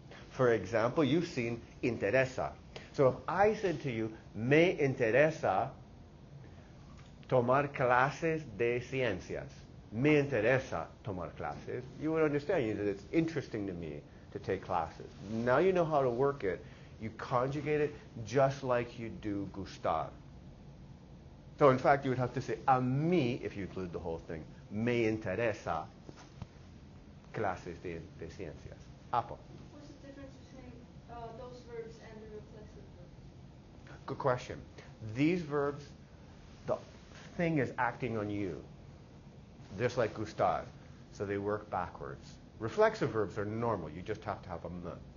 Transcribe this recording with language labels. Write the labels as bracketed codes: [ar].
[en] For example, you've seen interesa. So if I said to you, [es] me interesa tomar clases de ciencias. Me interesa tomar clases. [en] You would understand that it's interesting to me to take classes. Now you know how to work it. You conjugate it just like you do gustar. So in fact, you would have to say a mí if you include the whole thing. [es] Me interesa clases de ciencias. [en] Apple. What's the difference between those verbs and the reflexive verbs? Good question. These verbs, the thing is acting on you, just like gustar. So they work backwards. Reflexive verbs are normal. You just have to have a m.